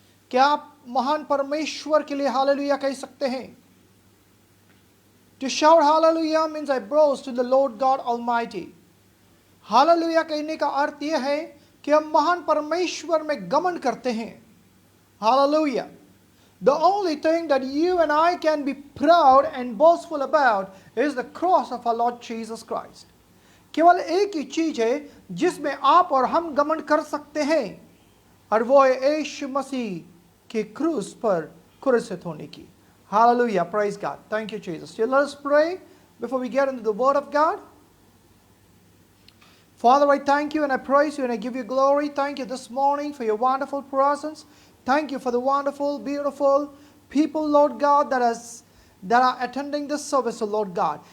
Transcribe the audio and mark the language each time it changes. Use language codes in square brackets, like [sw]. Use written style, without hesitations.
[hi] क्या आप महान परमेश्वर के लिए हालेलुया कह सकते हैं? [en] To shout hallelujah means I boast to the Lord God Almighty. [hi] Hallelujah कहने का अर्थ यह है कि हम महान परमेश्वर में गमन करते हैं. [en] Hallelujah. The only thing that you and I can be proud and boastful about is the cross of our Lord Jesus Christ. [hi] केवल एक ही चीज है जिसमें आप और हम गमन कर सकते हैं और वो है यीशु मसीह के क्रूस पर क्रूसित होने की. [en] Hallelujah. Praise God. Thank you, Jesus. So let us pray before we get into the Word of God. Father, I thank you and I praise you and I give you glory. Thank you this morning for your wonderful presence. Thank you for the wonderful, beautiful people, Lord God, that are attending this service, Lord God.